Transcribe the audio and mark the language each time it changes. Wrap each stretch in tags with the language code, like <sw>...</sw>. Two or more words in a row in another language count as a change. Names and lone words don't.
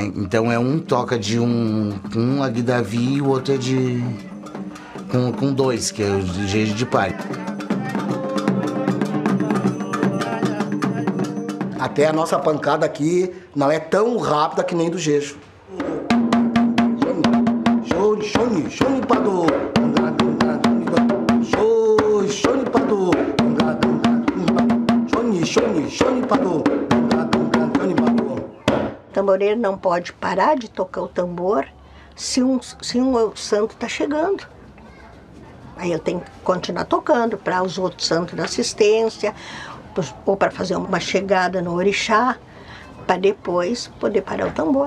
<pt>Então um toca de um agdavi e o outro é com 2, que é o jeje de pai. Até a nossa pancada aqui não é tão rápida que nem do jejo.</pt> <yo>Shoni pado. Shoni pado. Shoni pado.</yo> <pt>O tamboreiro não pode parar de tocar o tambor se um santo está chegando. Aí ele tem que continuar tocando para os outros santos da assistência, ou para fazer uma chegada no orixá, para depois poder parar o tambor.</pt>